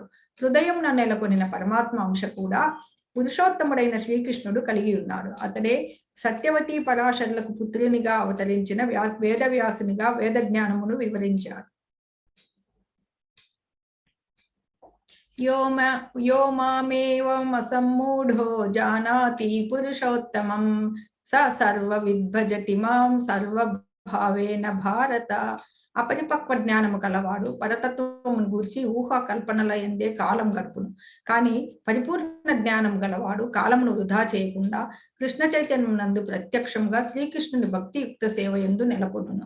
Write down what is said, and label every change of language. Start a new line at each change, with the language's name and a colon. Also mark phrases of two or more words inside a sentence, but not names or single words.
Telugu: హృదయంలో నెలకొనిన పరమాత్మ అంశ కూడా పురుషోత్తముడైన శ్రీకృష్ణుడు కలిగి ఉన్నాడు. అతడే సత్యవతి పరాశరులకు పుత్రునిగా అవతరించిన వేదవ్యాసునిగా వేద జ్ఞానమును వివరించాడు.
Sanskrit: यो मामेवमसम्मूढो जानाति पुरुषोत्तमं स सर्वविद्भजति मां సర్వభావేన భారత.
Telugu: అపరిపక్వ జ్ఞానము కలవాడు పరతత్వమును గూర్చి ఊహా కల్పనల ఎందే కాలం గడుపును. కానీ పరిపూర్ణ జ్ఞానం గలవాడు కాలమును వృధా చేయకుండా కృష్ణ చైతన్యం నందు ప్రత్యక్షంగా శ్రీకృష్ణుని భక్తియుక్త సేవ యందు నెలకొనును.